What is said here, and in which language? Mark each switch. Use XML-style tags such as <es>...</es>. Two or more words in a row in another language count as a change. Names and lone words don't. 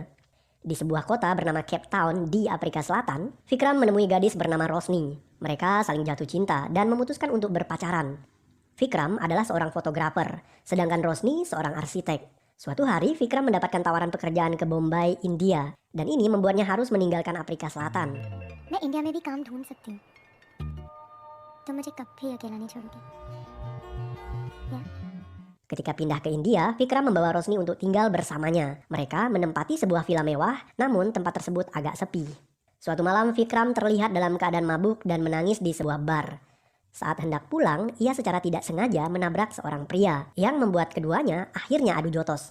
<id>Di sebuah kota bernama Cape Town di Afrika Selatan, Vikram menemui gadis bernama Rosni. Mereka saling jatuh cinta dan memutuskan untuk berpacaran. Vikram adalah seorang fotografer, sedangkan Rosni seorang arsitek. Suatu hari, Vikram mendapatkan tawaran pekerjaan ke Bombay, India, dan ini membuatnya harus meninggalkan Afrika Selatan.</id> <hi>मैं इंडिया में भी काम ढूंढ सकती हूँ तो मुझे कब भी अकेला नहीं छोड़ोगी ya.</hi> <id>Ketika pindah ke India, Vikram membawa Rosni untuk tinggal bersamanya. Mereka menempati sebuah villa mewah, namun tempat tersebut agak sepi. Suatu malam, Vikram terlihat dalam keadaan mabuk dan menangis di sebuah bar. Saat hendak pulang, ia secara tidak sengaja menabrak seorang pria yang membuat keduanya akhirnya adu jotos.</id>